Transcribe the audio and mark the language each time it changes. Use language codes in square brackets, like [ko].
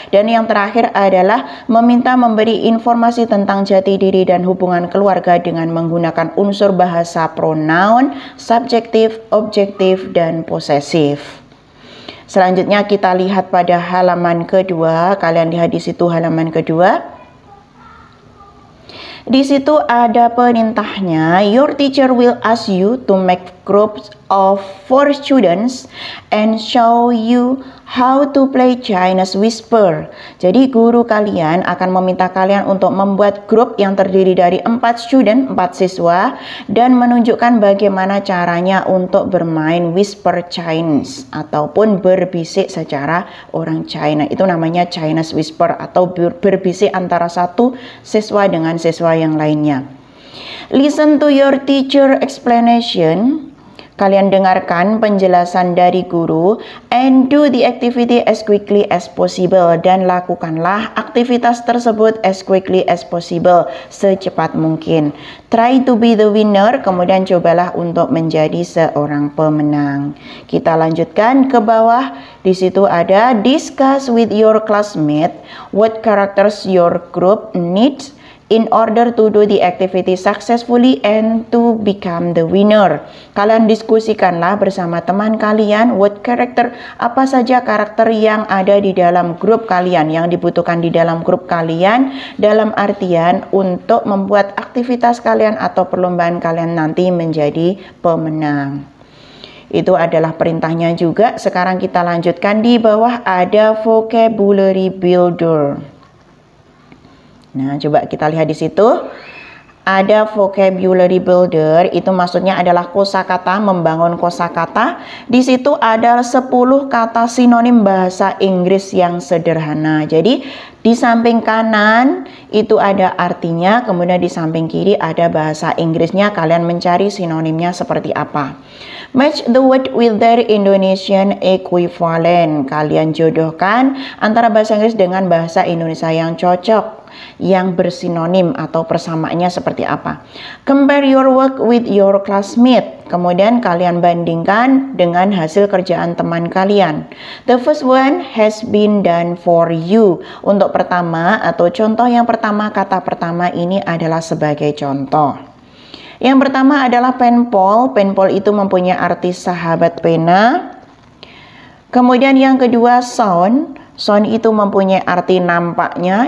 [id] Dan yang terakhir adalah meminta memberi informasi tentang jati diri dan hubungan keluarga dengan menggunakan unsur bahasa, pronoun, subjektif, objektif, dan posesif. Selanjutnya kita lihat pada halaman kedua. Kalian lihat di situ halaman kedua. Di situ ada perintahnya. [en] Your teacher will ask you to make groups of 4 students and show you how to play Chinese whisper. [id] Jadi guru kalian akan meminta kalian untuk membuat grup yang terdiri dari 4 student, 4 siswa, dan menunjukkan bagaimana caranya untuk bermain whisper Chinese ataupun berbisik secara orang China. Itu namanya Chinese whisper atau berbisik antara satu siswa dengan siswa yang lainnya. [en] Listen to your teacher explanation. [id] Kalian dengarkan penjelasan dari guru [en] and do the activity as quickly as possible, [id] dan lakukanlah aktivitas tersebut [en] as quickly as possible, [id] secepat mungkin. [en] Try to be the winner, [id] kemudian cobalah untuk menjadi seorang pemenang. Kita lanjutkan ke bawah. Di situ ada [en] discuss with your classmate what characters your group needs in order to do the activity successfully and to become the winner. [id] Kalian diskusikanlah bersama teman kalian [en] what character, [id] apa saja karakter yang ada di dalam grup kalian, yang dibutuhkan di dalam grup kalian, dalam artian untuk membuat aktivitas kalian atau perlombaan kalian nanti menjadi pemenang. Itu adalah perintahnya juga. Sekarang kita lanjutkan. Di bawah ada vocabulary builder. Nah, coba kita lihat di situ. Ada vocabulary builder, itu maksudnya adalah kosakata, membangun kosakata. Di situ ada 10 kata sinonim bahasa Inggris yang sederhana. Jadi di samping kanan itu ada artinya, kemudian di samping kiri ada bahasa Inggrisnya. Kalian mencari sinonimnya seperti apa. [en] Match the word with their Indonesian equivalent. [id] Kalian jodohkan antara bahasa Inggris dengan bahasa Indonesia yang cocok, yang bersinonim atau persamaannya seperti apa. [en] Compare your work with your classmate. [id] Kemudian kalian bandingkan dengan hasil kerjaan teman kalian. [en] The first one has been done for you. [id] Untuk pertama atau contoh yang pertama, kata pertama ini adalah sebagai contoh. Yang pertama adalah penpal. Penpal itu mempunyai arti sahabat pena. Kemudian yang kedua sound. Sound itu mempunyai arti nampaknya.